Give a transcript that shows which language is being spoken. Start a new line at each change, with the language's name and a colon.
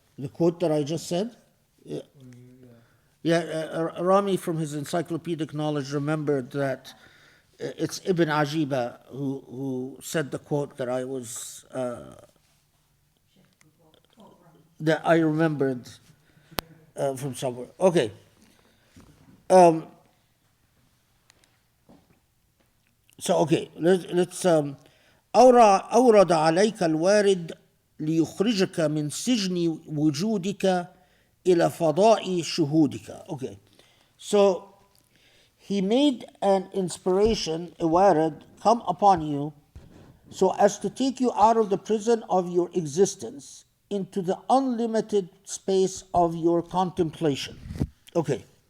English: The quote that I just said? Yeah, Rami, from his encyclopedic knowledge, remembered that it's Ibn Ajiba who said the quote that I was... that I remembered from somewhere. Okay. Um, let's
Arabic: أورد عليك الوارد ليخرجك من سجن وجودك إلى فضاء شهودك.
English: Okay. So he made an inspiration, a warid, come upon you so as to take you out of the prison of your existence into the unlimited space of your contemplation. Okay.